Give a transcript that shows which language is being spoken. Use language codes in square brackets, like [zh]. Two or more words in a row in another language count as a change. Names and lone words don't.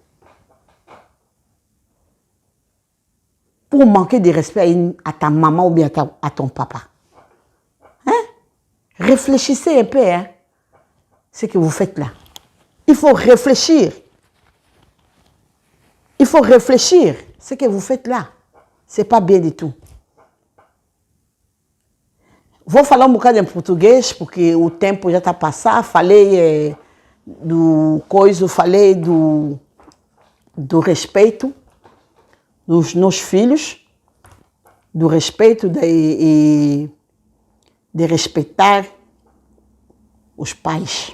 [fr] Pour manquer de respect à ta maman ou bien à ton papa. Hein? Réfléchissez un peu, hein? Ce que vous faites là. Il faut réfléchir. Il faut réfléchir. Ce que vous faites là, ce n'est pas bien du tout. [pt] Vou falar bocado em português, porque o tempo já está a passar. Falei do coisa, falei do respeito dos meus filhos, do respeito de respeitar os pais.